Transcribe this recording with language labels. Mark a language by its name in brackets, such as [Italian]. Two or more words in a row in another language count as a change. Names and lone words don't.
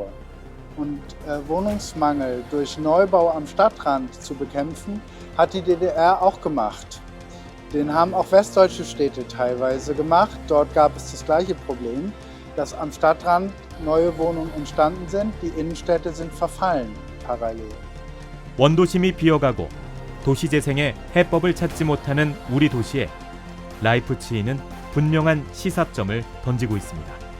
[German] Und Wohnungsmangel durch Neubau am Stadtrand zu bekämpfen, hat die DDR auch gemacht. Den haben auch westdeutsche Städte teilweise gemacht. Dort gab es das gleiche Problem, dass am Stadtrand neue Wohnungen entstanden sind. Die Innenstädte sind verfallen parallel. [Korean] 원도심이 비어가고 도시재생의 해법을 찾지 못하는 우리 도시에 라이프치히는 분명한 시사점을 던지고 있습니다.